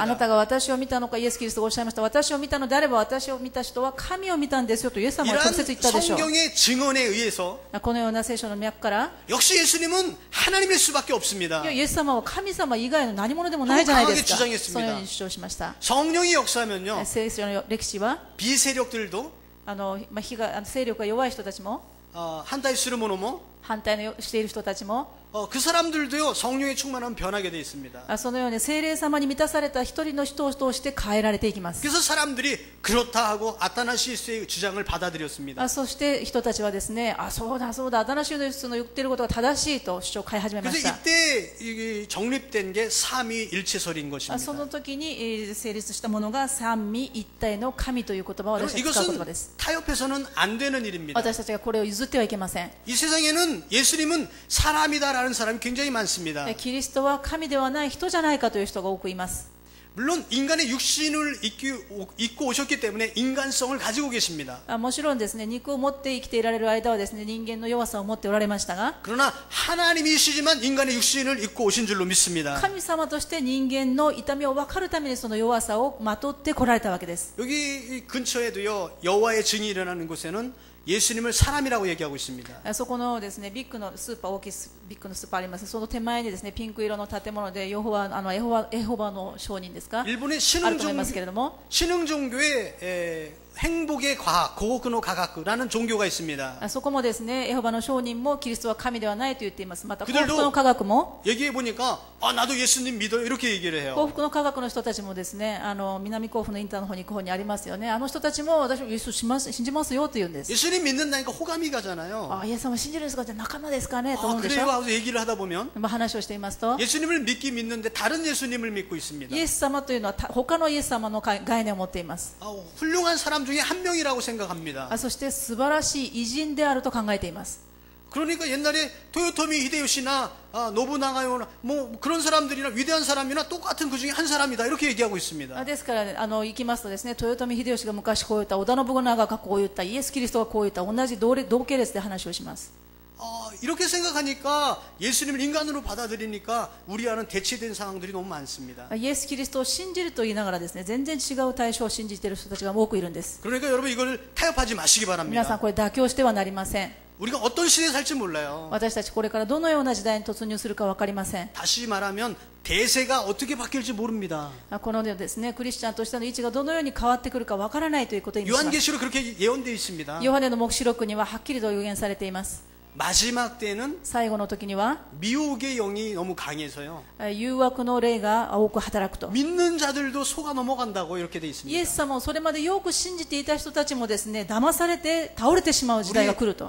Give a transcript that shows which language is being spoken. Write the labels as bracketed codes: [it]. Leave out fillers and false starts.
[ja] あなたが私を見たのか、イエス・キリストがおっしゃいました。私を見たのであれば、私を見た人は神を見たんですよとイエス様は直接言ったでしょう。 [ko] 성경의 증언에 의해서 [ja] このような聖書の脈から、 [ko] 역시 예수님은 하나님일 수밖에 없습니다. [ja] イエス様は神様以外の何者でもないじゃないですか。 [ko] 강하게 주장했습니다. [ja] そのように主張しました。 [ko] 성령이 역사하면요, [ja] 聖書の歴史は、 [ko] 비세력들도 [ja] 勢力が弱い人たちも、 한타이 스르모노모 反対のしている人たちも、 [ko] 그 사람들도요 성령의 충만하면 변하게 되어 있습니다. [ja] そのように聖霊様に満たされた一人の人を通して変えられていきます。 [ko] 그래서 사람들이 그렇다 하고 아타나시우스의 주장을 받아들였습니다. [ja] そして人たちはですね、そうだそうだ、アタナシウスの言っていることが正しいと主張を変え始めま [ko] 그래서 [ja] した。 [ko] 이때 정립된 게 삼위일체설인 것입니다. [ja] その時に成立したものが三位一体の神という言葉を私たち使う言葉です。 [ko] 이것은 타협해서는 안 되는 일입니다. [ja] 私たちがこれを譲ってはいけません。 [ko] 이 세상에는 예수님은 사람이다라는 사람이 굉장히 많습니다. [ja] キリストは神ではない人じゃないかという人が多くいます。 [ko] 물론 인간의 육신을 입고 오셨기 때문에 인간성을 가지고 계십니다. [ja] もちろんですね、肉を持って生きていられる間はですね、人間の弱さを持っておられましたが、 [ko] 그러나 하나님이시지만 인간의 육신을 입고 오신 줄로 믿습니다. [ja] 神様として人間の痛みを分かるためにその弱さをまとってこられたわけです。 [ko] 여기 근처에도요 여호와의 증이 일어나는 곳에는 예수님을 사람이라고 얘기하고 있습니다. [ja] そこのですね、ビッグのスーパー、大きいビッグのスーパーあります。その手前にですね、ピンク色の建物でエホバの証人ですか、 [ko] 일본의 [ja] あると思いますけれども、 [ko] 신흥 종교의 행복의 과학, 고고쿠노 과학이라는 종교가 있습니다. [ja] そこもですね、エホバの証人もキリストは神ではないと言っています。また幸福の科学も、 [ko] 얘기해 보니까 나도 예수님 믿어요 이렇게 얘기를 해요. [ja] 幸福の科学の人たちもですね、南甲府のインターの方に行く方にありますよね。あの人たちも私はイエスを信じますよと言うんです。 [ko] 예수님 믿는다니까 호감이 가잖아요. [ja] イエス様を信じるんですか、じゃあ仲間ですかねと思うんでし [ko] 그래요 [ja] ょ。 [ko] 하고서 얘기를 하다 보면 [ja] 話をしていますと、 [ko] 예수님을 믿는데 다른 예수님을 믿고 있습니다. [ja] イエス様というのは他のイエス様の概念を持っています。 [ko] 훌륭한 사람 중에 한 명이라고 생각합니다. [ja] そして素晴らしい偉人であると考えています。 [ko] 그러니까 옛날에 토요토미 히데요시나 노부나가요나 뭐 그런 사람들이나 위대한 사람이나 똑같은 그 중에 한 사람이다 이렇게 얘기하고 있습니다. [ja] ですから行きますとですね、豊臣秀吉が昔こう言った、織田信長がこう言った、イエス・キリストがこう言った、同じ同系列で話をします。 [ko] 이렇게 생각하니까 예수님을 인간으로 받아들이니까 우리와는 대치된 상황들이 너무 많습니다. [ja] イエス・キリストを信じると言いながらですね、全然違う対象を信じている人たちが多くいるんです。 [ko] 그러니까 여러분 이걸 타협하지 마시기 [ja] 皆さんこれ妥協してはなりません。 [ko] 우리가 어떤 시대에 살지 몰라요. [ja] 私たちこれからどのような時代に突入するか分かりません。 [ko] 다시 말하면 대세가 어떻게 바뀔지 모릅니다. [ja] このですね、クリスチャンとしての位置がどのように変わってくるか分からないということにします。 [ko] 요한계시록 그렇게 예언되어 있습니다. [ja] ヨハネの黙示録にははっきりと予言されています。 [ko] 마지막 때는 [ja] 最後の時には [ko] 미혹의 영이 너무 강해서요. [ja] 誘惑の霊が多く働くと。 [ko] 믿는 자들도 속아 넘어간다고 이렇게 돼 [ja] イエ [ko] 있습니다. [ja] ス様をそれまでよく信じていた人たちもですね、騙されて倒れてしまう時代が来ると。